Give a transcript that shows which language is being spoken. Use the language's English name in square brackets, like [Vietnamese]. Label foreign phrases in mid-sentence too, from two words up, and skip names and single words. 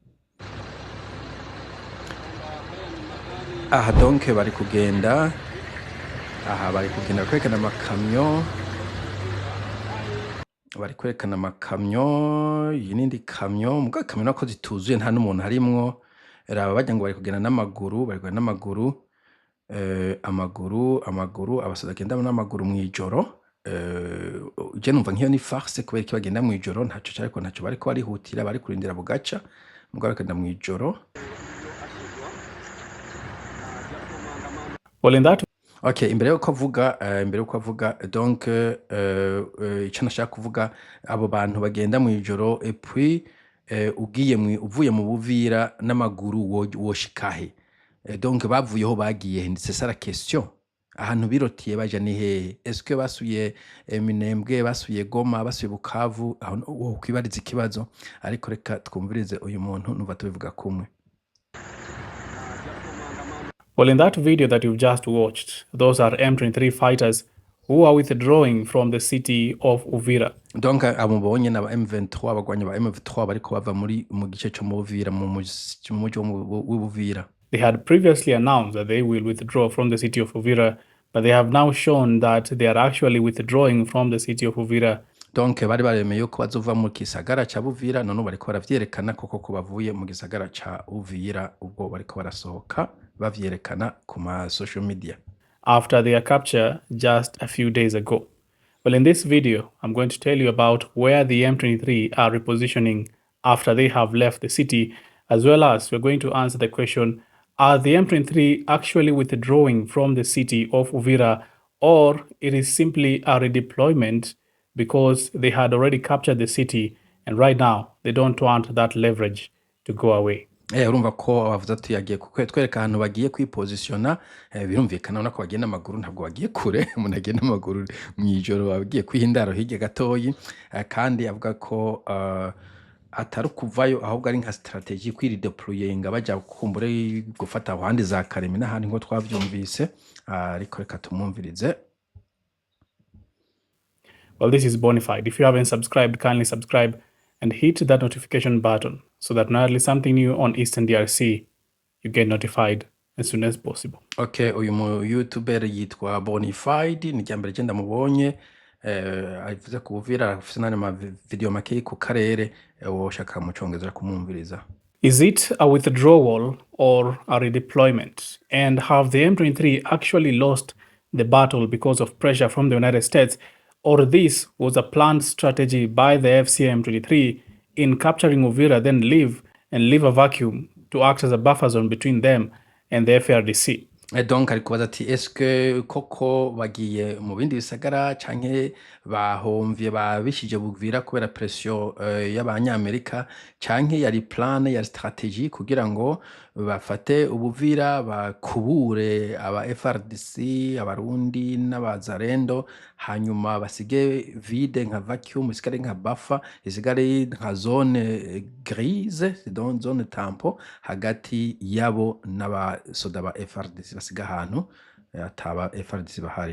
[Rundi] Aha donc bari kugenda kwerekana amakamyo yinindi kamyo muga kamyo nako zituzuye nta n'umuntu harimwo raba bajya ngo bari kugenda n'amaguru amaguru abasoda genda n'amaguru mwijoro je numva nkiyo ni farce kubera ki bagenda mwijoro ntaco bariko barihutira bari kurindira bugaca muga bakenda mwijoro. [English] Well, in that [Rundi] Okay, imbere yuko avuga donc icyo nashaka kuvuga abo bantu bagenda mu ijoro [French] et puis [Rundi] uvuye mu Buvira n'amaguru woshikahe donc bavuyeho bagiye ndetse sara question ahantu birotiye baje ni hehe [French] est-ce que [Rundi] basuye Minembwe basuye Goma basuye Bukavu aho kwibariza ikibazo ariko reka twumvirize uyu muntu nuva tubivuga kumwe. [English] Well, in that video that you've just watched, those are M23 fighters who are withdrawing from the city of Uvira. [Rundi] Donc amubonye na M23 abagwanya ba M23 bariko bava mu gice cyo mu Uvira mu muji w'Uvira. [English] They had previously announced that they will withdraw from the city of Uvira, but they have now shown that they are actually withdrawing from the city of Uvira. [Rundi] Donc bari baremeye ko bazova mu gisagara ca Uvira none bariko baravyerekana koko ko bavuye mu gisagara ca Uvira ubwo bariko barasohoka bavyerekana ku ma [English] social media after their capture just a few days ago. Well, in this video, I'm going to tell you about where the M23 are repositioning after they have left the city, as well as we're going to answer the question, are the M23 actually withdrawing from the city of Uvira, or it is simply a redeployment because they had already captured the city and right now they don't want that leverage to go away. [Rundi] Urumva ko bavuze ati yagiye kutwereka ahantu bagiye kwipositiona birumvikana nako bagenda amaguru ntabwo bagiye kure umuntu agenda amaguru mwijoro bagiye kwihindaro hirya gatoyi kandi avuga ko atari kuvayo ahubwo ari nka strategy kwirideployinga bajya kumbure gufata abandi za Karemi n'ahandi ngo twavyumvise ariko reka tumwumvirize. [English] Well, this is Bonafide. If you haven't subscribed, kindly subscribe and hit that notification button so that when I release something new on Eastern DRC, you get notified as soon as possible. [Rundi] Okay, uyu mu YouTuber yitwa Bonafide ni cyambere genda mubonye avuze ku Uvira afite n'ama video make ku karere woshaka mu Congereza kumwumviriza. [English] Is it a withdrawal or a redeployment? And have the M23 actually lost the battle because of pressure from the United States? Or this was a planned strategy by the FCM23 in capturing Uvira, then leave a vacuum to act as a buffer zone between them and the FRDC. [Rundi] Donc ari kubaza ati eske koko bagiye mu bindi bisagara canke bahomvye babishije Buvira kubera pression y'abanyamerika canke yari plan ya strategy kugira ngo bafate Ubuvira bakubure aba FRDC abarundi n'abazarendo hanyuma basige vide nka vacuum isigare nka buffer isigare nka [French] zone grise donc zone tampo [Rundi] hagati yabo n'abasoda ba FRDC basiga ahantu ataba FRDC bahari.